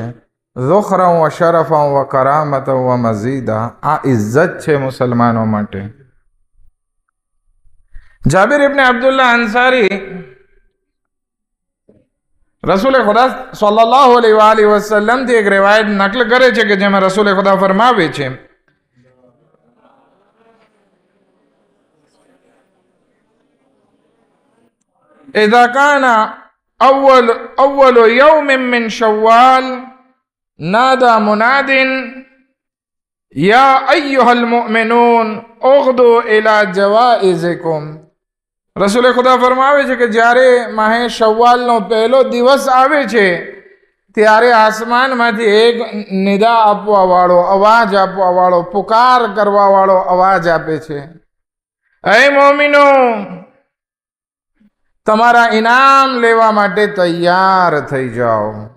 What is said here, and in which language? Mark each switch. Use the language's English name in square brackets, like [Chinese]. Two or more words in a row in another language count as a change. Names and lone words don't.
[Arabic] ذخرا وشرفا وكرامة ومزيدا, [Gujarati] આ ઇજ્જત છે મુસલમાનો માટે. જાબિર ઇબ્ન અબ્દુલ્લાહ અંસારી રસૂલ ખુદા [Arabic] صلى الله عليه وسلم [Gujarati] થી એક રિવાયત નકલ કરે છે કે જેમાં રસૂલ ખુદા ફરમાવે છે: [Arabic] إذا كان أول يوم من شوال نادى مناد يا أيها المؤمنون اغدوا إلى جوائزكم. [Gujarati] રસૂલ ખુદા ફરમાવે છે કે જ્યારે માહે શવ્વાલનો પહેલો દિવસ આવે છે ત્યારે આસમાનમાંથી એક નિદા આપવા વાળો, અવાજ આપવા વાળો, પુકાર કરવા વાળો અવાજ આપે છે: હે મોમિનો, તમારા ઇનામ લેવા માટે તૈયાર થઈ જાઓ.